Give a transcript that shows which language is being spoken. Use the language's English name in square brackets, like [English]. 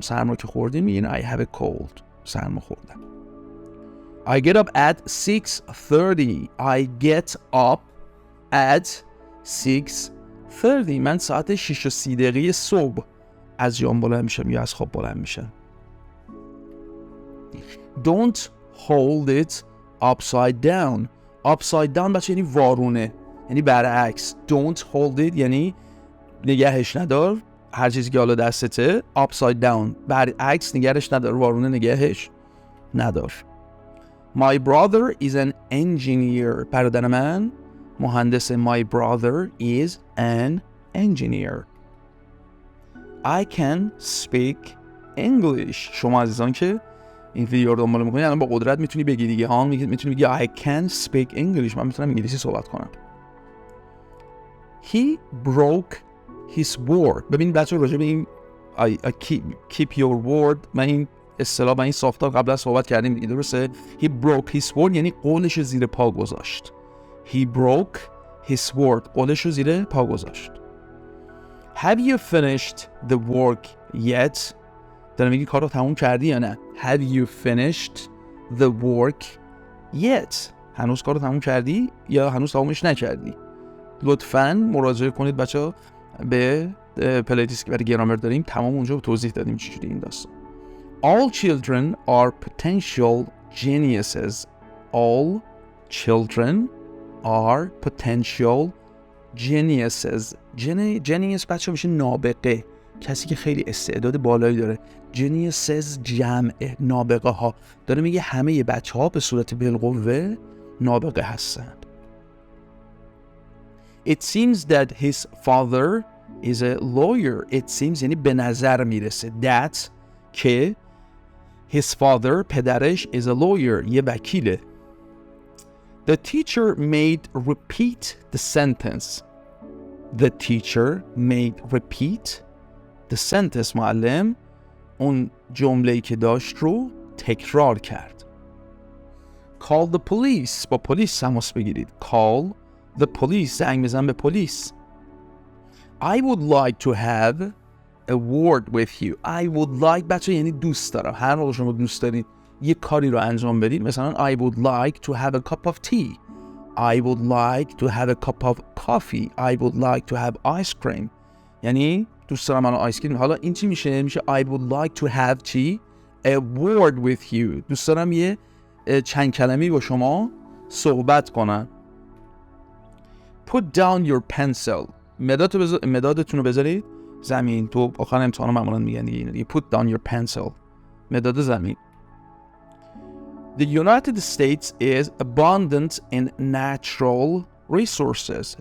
[Persian] سرما که خوردیم میگین [English] I have a cold. [Persian] سرما خوردم. [English] I get up at 6:30. I get up at 6:30. [Persian] من ساعت 6:30 صبح از جام بلند میشم یا از خواب بلند میشم. [English] Don't hold it upside down. [Persian] Upside down بچه یعنی وارونه، یعنی برعکس. [English] Don't hold it [Persian] یعنی نگهش ندار. هر چیزی که حالا دستته [English] upside down [Persian] برعکس نگهش ندار، وارونه نگهش ندار. [English] My brother is an engineer. [Persian] برادر من مهندس. [English] My brother is an engineer. I can speak English. [Persian] شما عزیزان که این ویدیو رو دنبال میکنید الان با قدرت میتونی بگی دیگه ها، میتونی بگی [English] I can speak English. [Persian] من میتونم انگلیسی صحبت کنم. [English] He broke his word. [Persian] ببین بچه راجع به این [English] keep your word [Persian] من این اصطلاح و این ساختار قبلا صحبت کردیم دیگه، درسته؟ [English] He broke his word [Persian] یعنی قولش رو زیر پا گذاشت. [English] He broke his word. [Persian] قولش رو زیر پا گذاشت. [English] Have you finished the work yet? [Persian] دارم میگی کار رو تموم کردی یا نه؟ [English] Have you finished the work yet? [Persian] هنوز کار رو تموم کردی یا هنوز تمومش نکردی؟ لطفاً مراجعه کنید بچه‌ها به پلیلیستی که برای گرامر داریم، تمام اونجا توضیح دادیم چجوری این داستان. [English] All children are potential geniuses. All children are potential geniuses. [Persian] genius بچه میشه نابغه، کسی که خیلی استعداد بالایی داره. geniuses جمع نابغه ها. داره میگه همه بچه ها به صورت بالقوه نابغه هستند. [English] It seems that his father is a lawyer. It seems [Persian] یعنی به نظر میرسه. [English] That [Persian] که [English] his father [Persian] پدرش [English] is a lawyer [Persian] یه وکیله. [English] The teacher made repeat the sentence. The teacher made repeat the sentence. [Persian] معلم اون جمله‌ای که داشت رو تکرار کرد. [English] Call the police. [Persian] با پلیس تماس بگیرید. [English] Call the police. [Persian] زنگ بزن به پلیس. [English] I would like to have a word with you. I would like [Persian] بچه یعنی دوست دارم. هر موقع شما دوست دارید یه کاری رو انجام بدید، مثلا [English] I would like to have a cup of tea. I would like to have a cup of coffee. I would like to have ice cream. [Persian] یعنی دوست دارم من آیس کریم. حالا این چی میشه؟ میشه [English] I would like to have [Persian] چی؟ [English] A word with you. [Persian] دوست دارم یه چند کلمه‌ای با شما صحبت کنم. [English] Put down your pencil. [Persian] مدادتون رو بذارید زمین. تو آخر امتحانا معمولا میگن دیگه [English] put down your pencil. [Persian] مداد زمین. [English] The United States is abundant in natural resources.